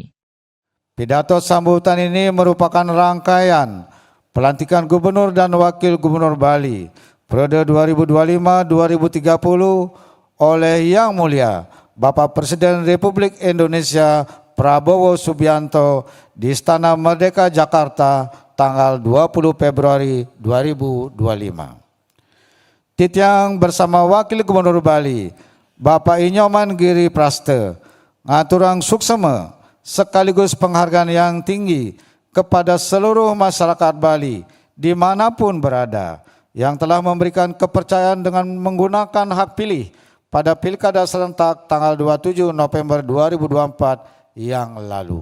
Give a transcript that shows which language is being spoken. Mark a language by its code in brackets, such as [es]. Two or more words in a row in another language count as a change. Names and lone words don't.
[id] Pidato sambutan ini merupakan rangkaian pelantikan Gubernur dan Wakil Gubernur Bali periode 2025-2030 oleh Yang Mulia Bapak Presiden Republik Indonesia Prabowo Subianto di Istana Merdeka Jakarta tanggal 20 Februari 2025. Titiang bersama Wakil Gubernur Bali Bapak Inyoman Giri Prasta [ban] ngaturang suksema [id] sekaligus penghargaan yang tinggi kepada seluruh masyarakat Bali dimanapun berada yang telah memberikan kepercayaan dengan menggunakan hak pilih pada Pilkada serentak tanggal 27 November 2024 yang lalu.